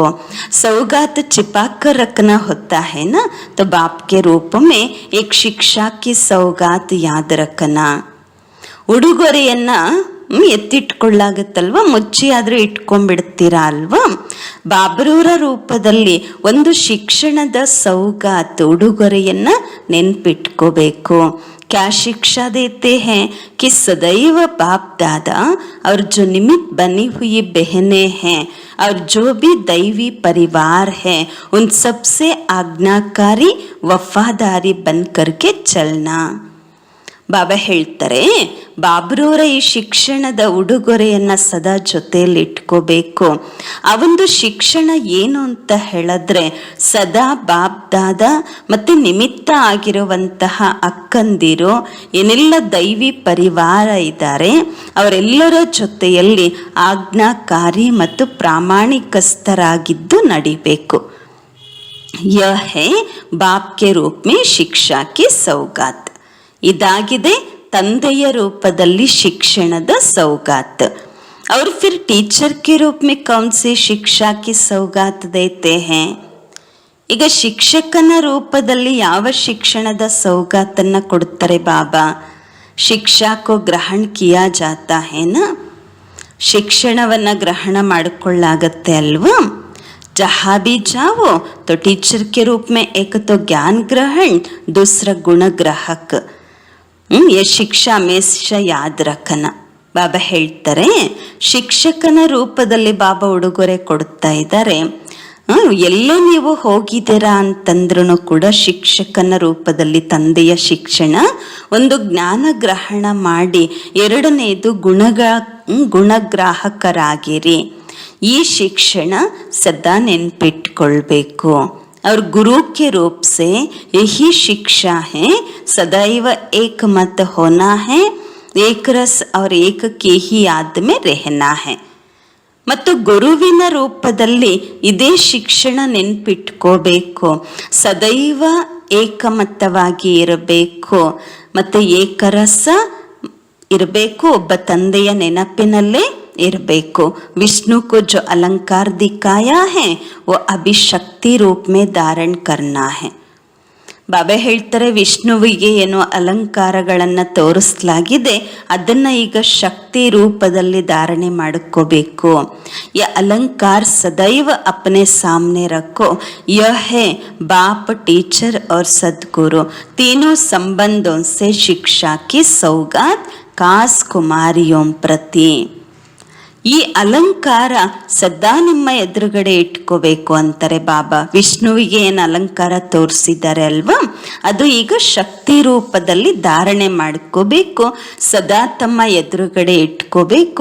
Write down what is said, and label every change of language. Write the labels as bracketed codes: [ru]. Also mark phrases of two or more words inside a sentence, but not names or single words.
[hi] सौगात छिपाकर रखना होता है ना, तो बाप के रूप में एक शिक्षा की सौगात याद रखना. [kn] ಉಡುಗೊರೆಯನ್ನ ಎತ್ತಿಟ್ಕೊಳ್ಳಾಗತ್ತಲ್ವ, ಮುಚ್ಚಿ ಆದರೂ ಇಟ್ಕೊಂಡ್ಬಿಡ್ತೀರಾ ಅಲ್ವಾ. ಬಾಬ್ರವರ ರೂಪದಲ್ಲಿ ಒಂದು ಶಿಕ್ಷಣದ ಸೌಗಾತ್ ಉಡುಗೊರೆಯನ್ನ ನೆನ್ಪಿಟ್ಕೋಬೇಕು. [hi] क्या शिक्षा देते हैं कि सदैव बाप दादा और जो निमित्त बनी हुई बहनें हैं और जो भी दैवी परिवार है उन सबसे आज्ञाकारी वफादारी बन करके चलना. [kn] ಬಾಬಾ ಹೇಳ್ತಾರೆ ಬಾಬ್ರವರ ಈ ಶಿಕ್ಷಣದ ಉಡುಗೊರೆಯನ್ನು ಸದಾ ಜೊತೆಯಲ್ಲಿ ಇಟ್ಕೋಬೇಕು. ಆ ಒಂದು ಶಿಕ್ಷಣ ಏನು ಅಂತ ಹೇಳಿದ್ರೆ ಸದಾ ಬಾಪ್ ದಾದಾ ಮತ್ತು ನಿಮಿತ್ತ ಆಗಿರುವಂತಹ ಅಕ್ಕಂದಿರು ಏನೆಲ್ಲ ದೈವಿ ಪರಿವಾರ ಇದ್ದಾರೆ ಅವರೆಲ್ಲರ ಜೊತೆಯಲ್ಲಿ ಆಜ್ಞಾಕಾರಿ ಮತ್ತು ಪ್ರಾಮಾಣಿಕಸ್ಥರಾಗಿದ್ದು ನಡಿಬೇಕು. [hi] यह है बाप के रूप में शिक्षा की सौगात. [kn] ಇದಾಗಿದೆ ತಂದೆಯ ರೂಪದಲ್ಲಿ ಶಿಕ್ಷಣದ ಸೌಗಾತ್. [hi] और फिर टीचर के रूप में कौन सी शिक्षा की सौगात देते हैं. [kn] ಈಗ ಶಿಕ್ಷಕನ ರೂಪದಲ್ಲಿ ಯಾವ ಶಿಕ್ಷಣದ ಸೌಗಾತನ್ನು ಕೊಡ್ತಾರೆ ಬಾಬಾ. [hi] शिक्षा को ग्रहण किया जाता है ना. [kn] ಶಿಕ್ಷಣವನ್ನು ಗ್ರಹಣ ಮಾಡಿಕೊಳ್ಳಾಗತ್ತೆ ಅಲ್ವಾ. [hi] जहाँ भी जाओ तो टीचर के रूप में एक तो ज्ञान ग्रहण, दूसरा गुण ग्राहक. ये शिक्षा हमेशा याद रखना. [kn] ಬಾಬಾ ಹೇಳ್ತಾರೆ ಶಿಕ್ಷಕನ ರೂಪದಲ್ಲಿ ಬಾಬಾ ಉಡುಗೊರೆ ಕೊಡ್ತಾ ಇದ್ದಾರೆ. ಎಲ್ಲೇ ನೀವು ಹೋಗಿದ್ದೀರಾ ಅಂತಂದ್ರೂ ಕೂಡ ಶಿಕ್ಷಕನ ರೂಪದಲ್ಲಿ ತಂದೆಯ ಶಿಕ್ಷಣ, ಒಂದು ಜ್ಞಾನ ಗ್ರಹಣ ಮಾಡಿ, ಎರಡನೇದು ಗುಣಗ್ರಾಹಕರಾಗಿರಿ. ಈ ಶಿಕ್ಷಣ ಸದಾ ನೆನ್ಪಿಟ್ಕೊಳ್ಬೇಕು. [hi] और गुरु के रूप से यही शिक्षा है सदैव एक मत होना है, एक रस और एक के ही याद में रहना है. [kn] ಮತ್ತು ಗುರುವಿನ ರೂಪದಲ್ಲಿ ಇದೇ ಶಿಕ್ಷಣ ನೆನ್ಪಿಟ್ಕೋಬೇಕು. ಸದೈವ ಏಕಮತವಾಗಿ ಇರಬೇಕು ಮತ್ತು ಏಕರಸ ಇರಬೇಕು. ಒಬ್ಬ ತಂದೆಯ ನೆನಪಿನಲ್ಲೇ ಇರಬೇಕು. [hi] ವಿಷ್ಣು को जो अलंकार दिखाया है वो अभी शक्ति रूप में धारण करना है. [kn] ಬಾಬಾ ಹೇಳ್ತಾರೆ ವಿಷ್ಣುವಿಗೆ ಏನೋ ಅಲಂಕಾರಗಳನ್ನು ತೋರಿಸಲಾಗಿದೆ, ಅದನ್ನು ಈಗ ಶಕ್ತಿ ರೂಪದಲ್ಲಿ ಧಾರಣೆ ಮಾಡ್ಕೋಬೇಕು. [hi] यह अलंकार सदैव अपने सामने रखो. यह है बाप, टीचर और सदगुरु तीनों संबंधों से शिक्षा की सौगात खास कुमारियों प्रति. [kn] ಈ ಅಲಂಕಾರ ಸದಾ ನಿಮ್ಮ ಎದುರುಗಡೆ ಇಟ್ಕೋಬೇಕು ಅಂತಾರೆ ಬಾಬಾ. ವಿಷ್ಣುವಿಗೆ ಏನು ಅಲಂಕಾರ ತೋರಿಸಿದ್ದಾರೆ ಅಲ್ವಾ, ಅದು ಈಗ ಶಕ್ತಿ ರೂಪದಲ್ಲಿ ಧಾರಣೆ ಮಾಡ್ಕೋಬೇಕು, ಸದಾ ತಮ್ಮ ಎದುರುಗಡೆ ಇಟ್ಕೋಬೇಕು.